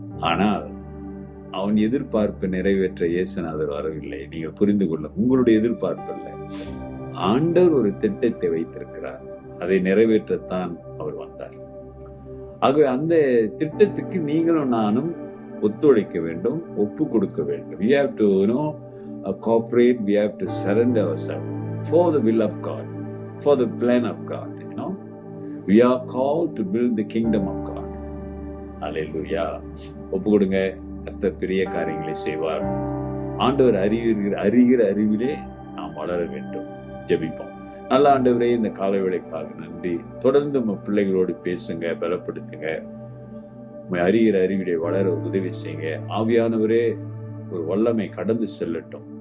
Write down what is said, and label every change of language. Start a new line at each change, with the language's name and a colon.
Tamil: ஆனால் அவன் எதிர்பார்ப்பை நிறைவேற்ற இயேசுநாதர் வரவில்லை. நீங்கள் புரிந்து கொள்ள, உங்களுடைய எதிர்பார்ப்பு அல்ல, ஆண்டவர் ஒரு திட்டத்தை வைத்திருக்கிறார், அதை நிறைவேற்றத்தான் அவர் வந்தார். ஆகவே அந்த திட்டத்துக்கு நீங்களும் நானும் ஒத்துழைக்க வேண்டும், ஒப்பு கொடுக்க வேண்டும்.
English: We have to, cooperate. We have to surrender ourselves for the will of God, for the plan of God. We are called to build the kingdom of God.
Tamil: Hallelujah. ஒப்பு கொடுங்க. கர்த்தர் பெரிய காரியங்களை செய்வார். ஆண்டவர் அறிகிற அறிவிலே நாம் வளர வேண்டும். ஜெபிப்போம். நல்ல ஆண்டவரே, இந்த காலை வேளைக்காக நன்றி. தொடர்ந்து உங்க பிள்ளைகளோடு பேசுங்க, பலப்படுத்துங்க. அறிகிற அறிவிலே வளர உதவி செய்யுங்க. ஆவியானவரே, ஒரு வல்லமை கடந்து செல்லட்டும்.